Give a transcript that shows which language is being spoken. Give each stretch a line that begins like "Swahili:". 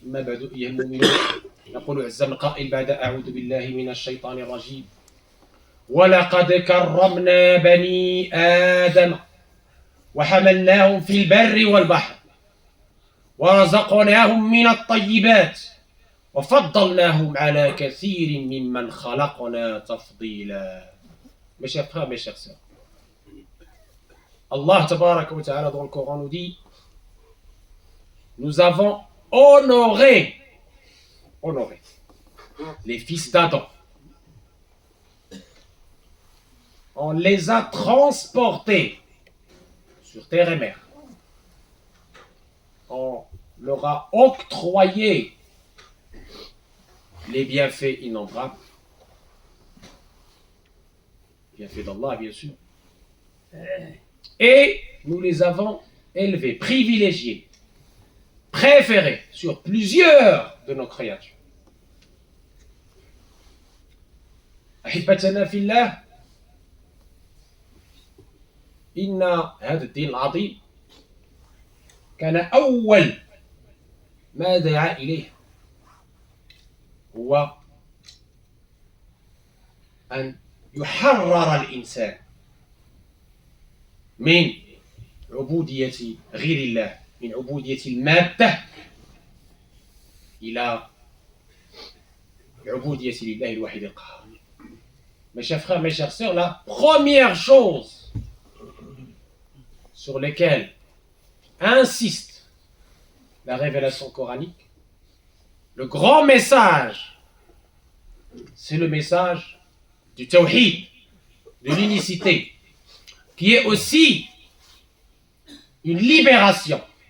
Arabic: أما بعد أيها المؤمنون، يقول عز من قائل بعد أعوذ بالله من الشيطان الرجيم: ولقد كرمنا بني آدم وحملناهم في البر والبحر ورزقناهم من الطيبات وفضلناهم على كثير ممن خلقنا تفضيلا.
French: Mes chers frères, mes chers sœurs, Allah tabaraka wa ta'ala dans le Coran nous dit: nous avons honoré les fils d'Adam. On les a transportés sur terre et mer. On leur a octroyé les bienfaits innombrables. Bienfaits d'Allah, bien sûr. Et nous les avons élevés, privilégiés, préférés sur plusieurs de nos créatures.
Arabic: أحبتنا في الله، إن هذا الدين العظيم كان أول ما دعا إليه هو أن يحرر الإنسان من عبودية غير الله، من عبودية المادة إلى عبودية لله الواحد القهار.
French: Mes chers frères, mes chères sœurs, la première chose sur lesquelles insiste la révélation coranique, le grand message, c'est le message du tawhid, de l'unicité, qui est aussi une libération.